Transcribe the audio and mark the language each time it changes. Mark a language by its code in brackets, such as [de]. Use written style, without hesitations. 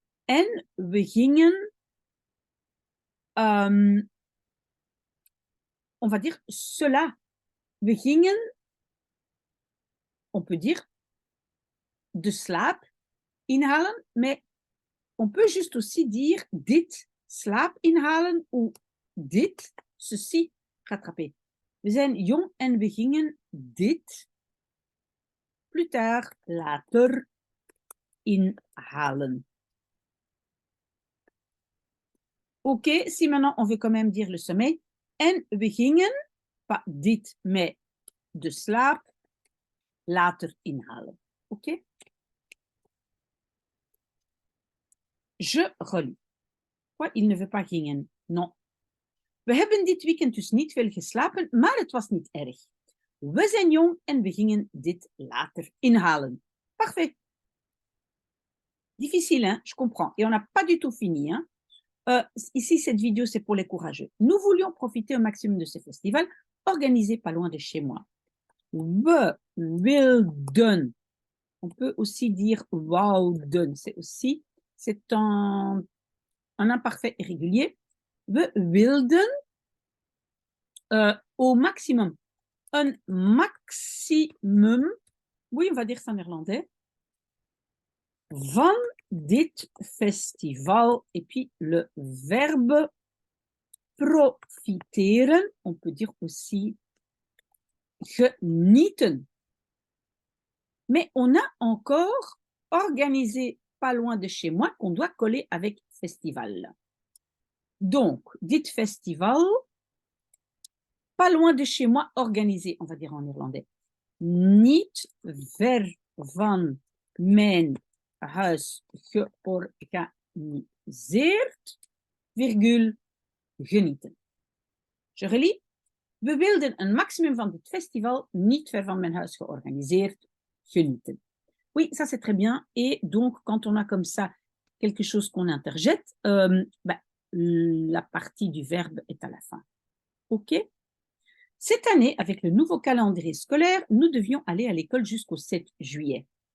[nl] En we gingen, [fr] on va dire cela. [nl] We gingen, [fr] on peut dire [nl] de slaap inhalen, [fr] mais on peut juste aussi dire [nl] dit slaap inhalen [fr] ou dit ceci rattraper. [nl] We zijn jong en we gingen dit [fr] plus tard [nl] later inhalen. [fr] Ok, si maintenant on veut quand même dire le sommeil. [nl] En we gingen, [fr] pas dit, mais [nl] de slaap later inhalen. [fr] Ok? Je relis. Quoi, il ne veut pas gingen? Non. [nl] We hebben dit weekend dus niet veel geslapen, maar het was niet erg. We zijn jong en we gingen dit later inhalen. [fr] Parfait. Difficile, hein? Je comprends. Et on n'a pas du tout fini, hein? Ici, cette vidéo, c'est pour les courageux. Nous voulions profiter au maximum de ce festival organisé pas loin de chez moi. [nl] We wilden. [fr] On peut aussi dire wouden. C'est un imparfait irrégulier. [nl] We wilden [fr] au maximum. Un maximum, oui, on va dire ça en néerlandais, [nl] van dit festival. [fr] Et puis le verbe profiteren, on peut dire aussi genieten. Mais on a encore organisé pas loin de chez moi qu'on doit coller avec festival. Donc, [nl] dit festival, [fr] pas loin de chez moi, organisé, on va dire en néerlandais. [nl] Niet ver van mijn huis georganiseerd, virgule, genieten. [fr] Je relis. [nl] We wilden een maximum van dit festival, niet ver van mijn huis georganiseerd, genieten. [fr] Oui, ça c'est très bien. Et donc, quand on a comme ça quelque chose qu'on interjette, la partie du verbe est à la fin. OK? Cette année, avec le nouveau calendrier scolaire, nous devions aller à l'école jusqu'au 7 juillet.